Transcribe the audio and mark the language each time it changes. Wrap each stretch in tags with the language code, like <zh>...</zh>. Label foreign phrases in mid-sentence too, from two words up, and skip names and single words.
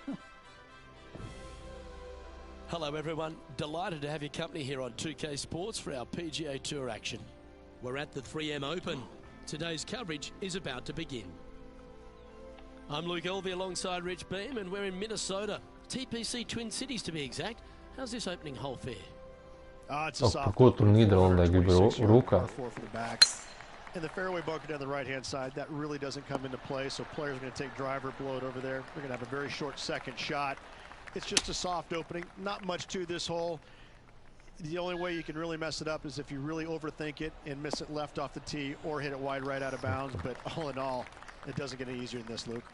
<en>Hello everyone, delighted to have your company here on 2K Sports for our PGA Tour action. We're at the 3M Open. Today's coverage is about to begin. I'm Luke Elvey alongside Rich Beam and we're in Minnesota. TPC Twin Cities to be exact. How's this opening hole fare? It's a soft</en> <lv>Ko tur Nīderlandē grib rūkā?</lv> <en>And the fairway bunker down the right-hand side, that really doesn't come into play, so players are going to take driver bloat over there. They're going to have a very short second shot. It's just a soft opening, not much to this hole. The only way you can really mess it up is if you really overthink it and miss it left off the tee or hit it wide right out of bounds, but all in all, it doesn't get any easier than this, Luke.</en>